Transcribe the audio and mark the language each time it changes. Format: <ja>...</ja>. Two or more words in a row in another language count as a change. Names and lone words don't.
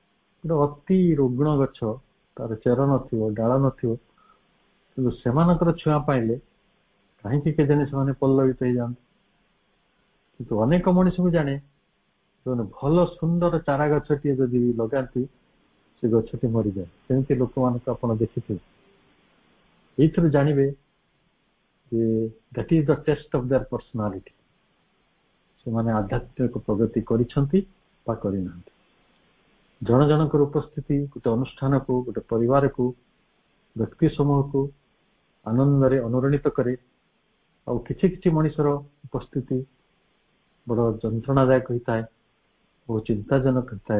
<or>ଗୋଟେ ଅତି ରୁଗ୍ଣ ଗଛ, ତାର ଚେର ନଥିବ, ଡାଳ ନଥିବ, କିନ୍ତୁ ସେମାନଙ୍କର ଛୁଆଁ ପାଇଲେ କାହିଁକି କେଜାଣି ସେମାନେ ପଲ୍ଲବିତ ହେଇଯାଆନ୍ତି। କିନ୍ତୁ ଅନେକ ମଣିଷକୁ ଜାଣେ ସେମାନେ ଭଲ ସୁନ୍ଦର ଚାରା ଗଛଟିଏ ଯଦି ଲଗାନ୍ତି ସେ ଗଛଟି ମରିଯାଏ। ସେମିତି ଲୋକମାନଙ୍କୁ ଆପଣ ଦେଖିଥିବେ। ଏଇଥିରୁ ଜାଣିବେ ଯେ</or> <en>that is the test of their personality।</en> <or>ସେମାନେ ଆଧ୍ୟାତ୍ମିକ ପ୍ରଗତି କରିଛନ୍ତି ବା କରିନାହାନ୍ତି। ଜଣ ଜଣଙ୍କର ଉପସ୍ଥିତି ଗୋଟେ ଅନୁଷ୍ଠାନକୁ, ଗୋଟେ ପରିବାରକୁ, ବ୍ୟକ୍ତି ସମୂହକୁ ଆନନ୍ଦରେ ଅନୁରଣିତ କରେ। ଆଉ କିଛି କିଛି ମଣିଷର ଉପସ୍ଥିତି ବଡ ଯନ୍ତ୍ରଣାଦାୟକ ହୋଇଥାଏ, ବହୁ ଚିନ୍ତାଜନକ ହୋଇଥାଏ।</or>